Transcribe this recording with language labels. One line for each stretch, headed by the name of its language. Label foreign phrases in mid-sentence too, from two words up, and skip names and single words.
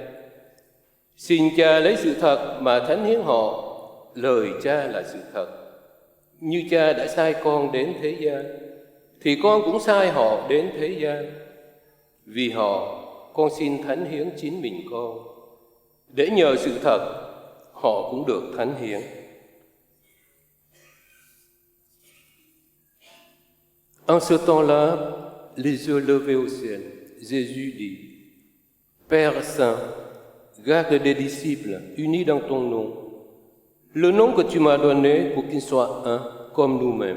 Vietnamese: Xin Cha lấy sự thật mà thánh hiến họ, lời Cha là sự thật. Như Cha đã sai con đến thế gian, thì con cũng sai họ đến thế gian. Vì họ, con xin thánh hiến chính mình con, để nhờ sự thật, họ cũng được thánh hiến.
French: En ce temps-là, les yeux levés au ciel, Jésus dit: Père Saint, garde des disciples unis dans ton nom, le nom que tu m'as donné pour qu'ils soient un comme nous-mêmes.